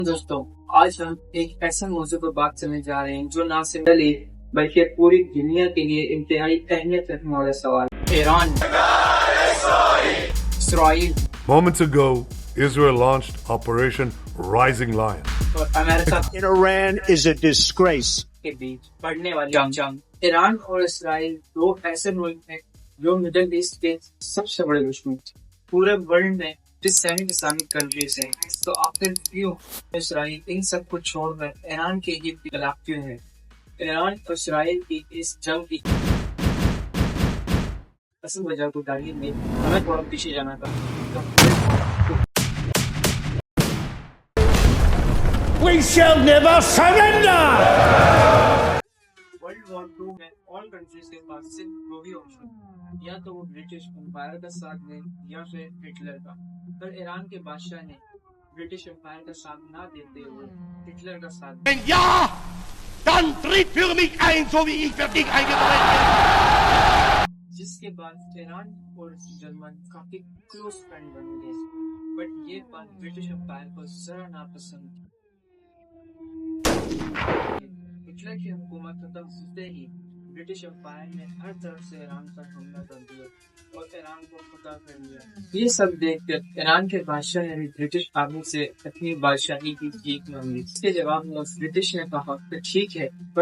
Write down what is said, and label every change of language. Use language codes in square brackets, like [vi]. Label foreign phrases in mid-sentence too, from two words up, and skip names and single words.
[ur] دوستوں آج ہم ایک ایسا موضوع پر بات کرنے جا رہے ہیں جو نہ صرف دلی بلکہ پوری دنیا کے لیے انتہائی اہمیت رکھنے والا سوال ایران اسرائیل [en] Moments ago, Israel launched Operation Rising Lion. [ur] اور امریکہ [en] in Iran is a disgrace. [ur] کے بیچ بڑھنے والی جنگ ایران اور اسرائیل دو ایسے ملک ہیں جو مڈل ایسٹ کے سب سے بڑے دشمن تھے پورے ورلڈ میں 7 [en] Islamic countries [ur] ہیں تو آخر کیوں اسرائیل ان سب کو چھوڑ کر ایران کے ہی خلاف کیوں ہے ایران اور اسرائیل کی اس جنگ کی اصل وجہ کو جاننے میں ہمیں تھوڑا پیچھے جانا تھا [en] We shall never surrender! [ur] ورلڈ وار 2 میں [en] all countries [ur] کے پاس صرف دو ہی آپشن یا تو وہ برٹش امپائر کا ساتھ دیں یا پھر ہٹلر کا پر ایران کے بادشاہ نے برٹش امپائر کا ساتھ نہ دیتے ہوئے ہٹلر کا ساتھ دیا [de] Wenn ja, dann tritt für mich ein, so wie ich für dich eingetreten bin. [ur] جس کے بعد ایران اور جرمن کافی [en] close friend [ur] بن گئے بٹ یہ بات برٹش امپائر کو ذرا ناپسند تھی ہٹلر کی حکومت ختم ہوتے ہی برٹش امپائر نے ہر طرف سے ایران پر حملہ کر دیا اور ایران کو فتح کر لیا یہ سب دیکھ کر ایران کے بادشاہ نے برٹش آرمی سے اپنی بادشاہی کی جیت مانگی اس کے جواب میں برٹش نے کہا کہ ٹھیک ہے پر